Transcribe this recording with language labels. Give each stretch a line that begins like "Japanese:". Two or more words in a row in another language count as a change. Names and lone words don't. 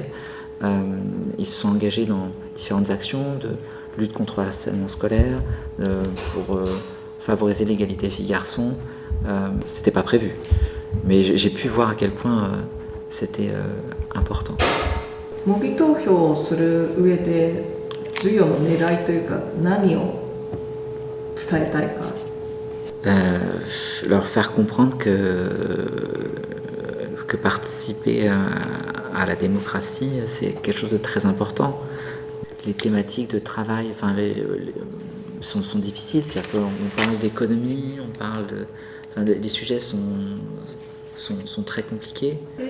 French: Ils se sont engagés dans différentes actions de lutte contre le harcèlement scolaire, pour favoriser l'égalité filles-garçons. C'était pas prévu, mais j'ai pu voir à quel point c'était important.
Japanese: 模擬投票をする上で授業の狙いというか何を伝えたいか。
French: Leur faire comprendre que participer à la démocratie, c'est quelque chose de très important. Les thématiques de travail sont difficiles. C'est-à-dire qu'on parle d'économie, on parle les sujets sont très compliqués.